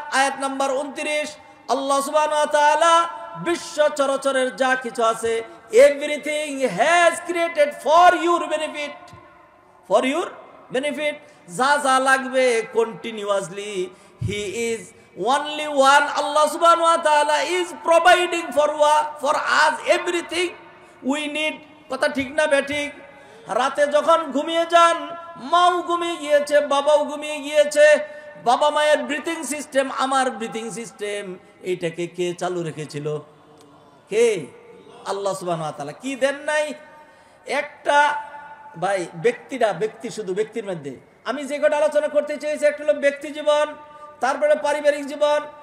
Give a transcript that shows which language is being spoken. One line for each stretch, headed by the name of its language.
Bangla: আয়াত নাম্বার 29। আল্লাহ সুবহানাহু ওয়া তাআলা বিশ্ব চরাচরের যা কিছু আছে,
English: everything has created for your benefit,
Bangla: for your benefit. যা যা লাগবে
English: Continuously, he is only one. Allah subhanahu wa ta'ala is providing for us everything we need.
Bangla: কথা ঠিক না বেঠিক? রাতে যখন ঘুমিয়ে যান, মাও ঘুমিয়ে গিয়েছে, বাবাও ঘুমিয়ে গিয়েছে, বাবা মায়ের ব্রিথিং সিস্টেম, আমার ব্রিথিং সিস্টেম, এইটাকে কে চালু রেখেছিল? কে? আল্লাহ সুবহানাহু ওয়া তাআলা। কি দেন নাই? একটা ভাই, ব্যক্তি, শুধু ব্যক্তির মধ্যে আমি যে কটা আলোচনা করতে চেয়েছি, একটা হলো ব্যক্তি জীবন, তারপরে পারিবারিক জীবন।